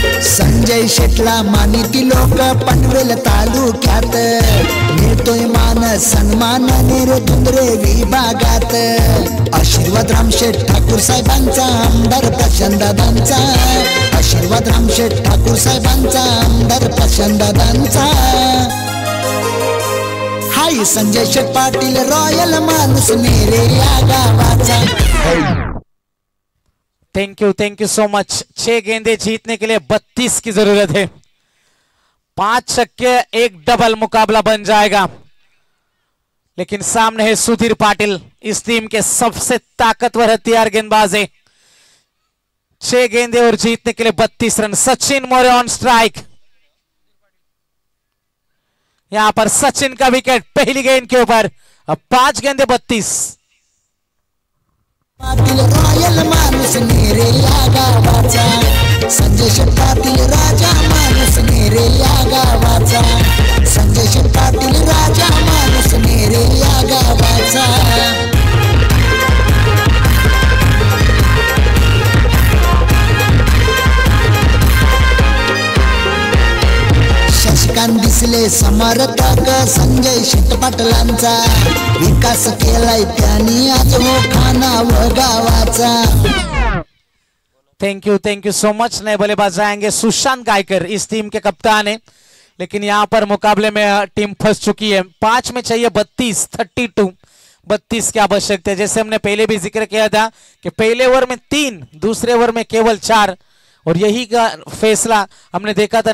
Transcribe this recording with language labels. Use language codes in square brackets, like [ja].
[mr] संजय शेटला मानिती लोक पनवेल तालुक्यात मिळतोय मान सन्मान निरधुंद्रे विभागात आशीर्वाद रामशेठ ठाकूर साहेबांचा आमदार प्रशांतदादांचा आशीर्वाद रामशेठ ठाकूर साहेबांचा आमदार प्रशांतदादांचा हाय संजय शेठ पाटील रॉयल माणूस नेरे या गावाचा [en] thank you so much [hi] 6 गेंदे जीतने के लिए 32 की जरूरत है 5 छक्के एक डबल मुकाबला बन जाएगा लेकिन सामने है सुधीर पाटिल इस टीम के सबसे ताकतवर हथियार गेंदबाज है 6 गेंदे और जीतने के लिए 32 run Sachin More on strike यहां पर सचिन का विकेट पहली गेंद के ऊपर अब 5 गेंदे 32 [mr] पाटील रॉयल माणूस नेरे या गावाचा संजय शेठ पाटील राजा माणूस नेरे या गावाचा संजय शेठ पाटील राजा माणूस नेरे या गावाचा ठिकाण दिसले समर्थक संजय शेट पाटलांचा विकास केलाय त्यांनी आज हो खाना व गावाचा [en] Thank you so much. [hi] नए बल्लेबाज आएंगे सुशांत गायकर इस टीम के कप्तान है, लेकिन यहाँ पर मुकाबले में टीम फंस चुकी है। 5 में चाहिए 32 की आवश्यकता है। जैसे हमने पहले भी जिक्र किया था कि पहले ओवर में 3, दूसरे ओवर में केवल 4, और यही का फैसला हमने देखा था।